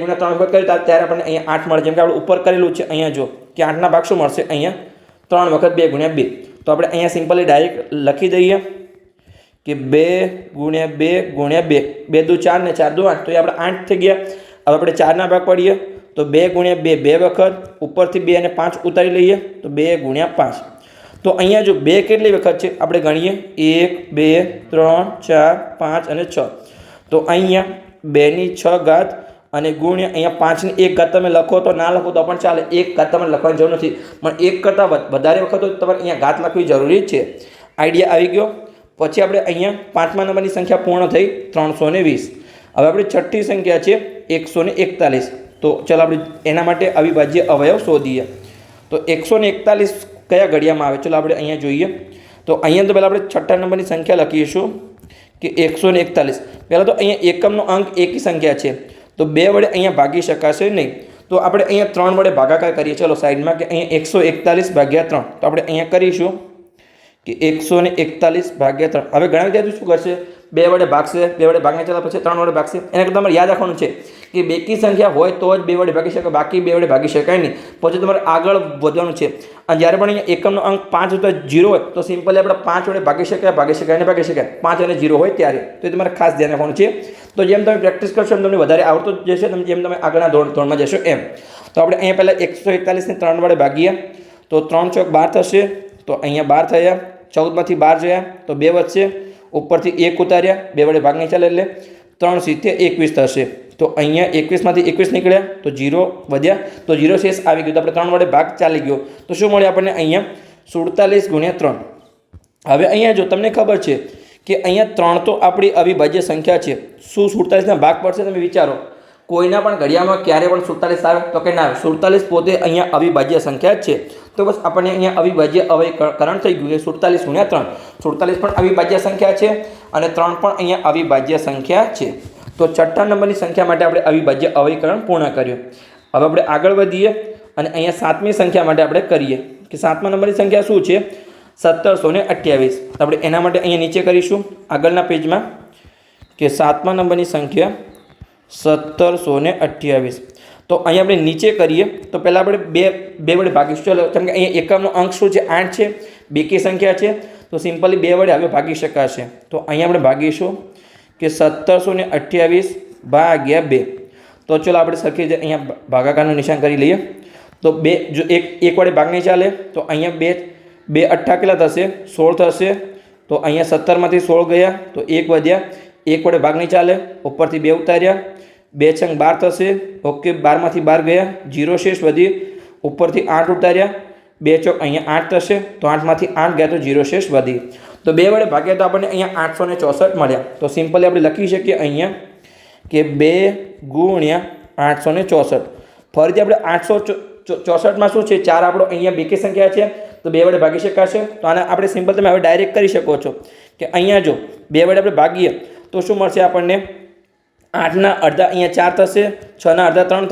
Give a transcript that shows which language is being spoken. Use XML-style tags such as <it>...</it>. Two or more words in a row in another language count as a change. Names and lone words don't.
<gu>× 3 વખત કરીએ ત્યારે આપણને અહીંયા 8 મળે જેમ કે આપણે ઉપર કરેલું છે અહીંયા જો કે 8 ના ભાગ શું મળશે અહીંયા 3 વખત 2 × 2 તો આપણે અહીંયા</gu> <en>simply direct</en> <gu>લખી દઈએ કે 2 × 2 × 2 2 દુ 4 ને 4 દુ 8 તો એ આપણે 8 થઈ ગયા હવે આપણે 4 ના ભાગ પાડીએ તો 2 × 2 2 વખત ઉપરથી 2 અને 5 ઉતારી લઈએ તો 2 × 5 તો અહીંયા જો 2 કેટલી વખત છે આપણે ગણીએ 1 2 3 4 5 અને 6 તો અહીંયા 2 ની 6 ઘાત અને ગુણ્યા અહીંયા 5 ની 1 ઘાત તમે લખો તો ના લખો તો પણ ચાલે 1 ઘાત તમારે લખવાની જરૂર નથી પણ 1 કરતાં વધારે વખત તો તમારે અહીંયા ઘાત લખવી જરૂરી છે આઈડિયા આવી ગયો પછી આપણે अहींया પાંચમા નંબરની સંખ્યા પૂર્ણ થઈ 320 હવે આપણી છઠ્ઠી સંખ્યા છે 141 તો ચાલો આપણે એના માટે અવિભાજ્ય અવયવ શોધીએ તો 141 કયા ઘડિયામાં આવે ચાલો આપણે અહીંયા જોઈએ તો અહીંયા તો પહેલા આપણે છઠ્ઠા નંબરની સંખ્યા લખીશું કે 141 પહેલા તો અહીંયા એકમનો અંક એકી સંખ્યા છે તો 2 વડે અહીંયા ભાગી શકાશે નહીં તો આપણે અહીંયા 3 વડે ભાગાકાર કરીએ ચાલો સાઈડમાં કે અહીંયા 141 ભાગ્યા 3 તો આપણે અહીંયા કરીશું કે 141 ભાગ્યા 3 હવે ઘણા વિદ્યાર્થીઓ શું કરશે 2 વડે ભાગશે 2 વડે ભાગને ચલા પછી 3 વડે ભાગશે એના કરતા તમારે યાદ રાખવાનું છે કે બેકી સંખ્યા હોય તો જ 2 વડે ભાગી શકાય બાકી 2 વડે ભાગી શકાય નહીં પછી તમારે આગળ વધવાનું છે અને જ્યારે પણ અહીંયા એકમનો અંક 5 હોય તો 0 હોય તો સિમ્પલી આપણે 5 વડે ભાગી શકાય ને ભાગી શકાય 5 અને 0 હોય ત્યારે તો એ તમારે ખાસ ધ્યાન રાખવાનું છે તો જેમ તમે પ્રેક્ટિસ કરશો એમ તમને વધારે આવડતો જશે તમે જેમ તમે આગળના ધોરણમાં જશો એમ તો આપણે અહીંયા પહેલા 141 ने 3 વડે ભાગીએ तो 3 ચોક 12 થશે તો અહીંયા 12 થયા 14 માંથી 12 ગયા तो 2 વધશે ઉપરથી 1 ઉતાર્યા 2 વડે ભાગ નહીં ચાલે એટલે 3 સીધે 21 થશે તો અહીંયા 21 માંથી 21 નીકળ્યા તો 0 વધ્યા તો 0 શેષ આવી ગયો તો આપણે 3 વડે ભાગ ચાલી ગયો તો શું મળે આપણે અહીંયા 47 × 3 હવે અહીંયા જો તમને ખબર છે કે અહીંયા 3 તો આપણી અવિભાજ્ય સંખ્યા છે શું 47 ના ભાગ પડશે તમે વિચારો કોઈના પણ ઘડિયામાં ક્યારે પણ 47 આવે તો કે ના આવે 47 પોતે અહીંયા અવિભાજ્ય સંખ્યા જ છે તો બસ આપણે અહીંયા અવિભાજ્ય અવયકરણ થઈ ગયું 47 × 3 47 પણ અવિભાજ્ય સંખ્યા છે અને 3 પણ અહીંયા અવિભાજ્ય સંખ્યા છે તો છઠ્ઠા નંબરની સંખ્યા માટે આપણે અવિભાજ્ય અવયકરણ પૂર્ણ કર્યું હવે આપણે આગળ વધીએ અને અહીંયા સાતમી સંખ્યા માટે આપણે કરીએ કે સાતમા નંબરની સંખ્યા શું છે 1728 તો આપણે એના માટે અહીંયા નીચે કરીશું આગળના પેજમાં કે સાતમા નંબરની સંખ્યા 1728 તો અહીંયા આપણે નીચે કરીએ તો પહેલા આપણે બે વડે ભાગીશું ચાલો કેમ કે અહીંયા એકમનો અંક શું છે 8 છે બેકી સંખ્યા છે તો સિમ્પલી 2 વડે હવે ભાગી શકાશે તો અહીંયા આપણે ભાગીશું કે 1728 ભાગ્યા 2 તો ચાલો આપણે સરખી રીતે અહીંયા ભાગાકારનું નિશાન કરી લઈએ તો 2 જો એક વડે ભાગ નહીં ચાલે તો અહીંયા 2 8 કેટલા થશે 16 થશે તો અહીંયા 17 માંથી 16 ગયા તો 1 વધ્યા 1 વડે ભાગ નહીં ચાલે ઉપરથી 2 ઉતાર્યા 2 છંગ 12 થશે ઓકે 12 માંથી 12 ગયા 0 શેષ વધી ઉપરથી 8 ઉતાર્યા 2 ચોક અહીંયા 8 થશે તો 8 માંથી 8 ગયા તો 0 શેષ વધી તો 2 વડે ભાગ્યા તો આપણે અહીંયા 864 મળ્યા તો સિમ્પલી આપણે લખી શકીએ અહીંયા કે 2 × 864 ફરીથી આપણે 864માં શું છે 4 આપણો અહીંયા બેકી સંખ્યા છે તો 2 વડે ભાગી શકાશે તો આને આપણે સિમ્પલ તમે હવે ડાયરેક્ટ કરી શકો છો કે અહીંયા જો 2 વડે આપણે ભાગીએ તો શું મળશે આપણને 8ના અડધા અહીંયા 4 થશે 6ના અડધા 3</gu>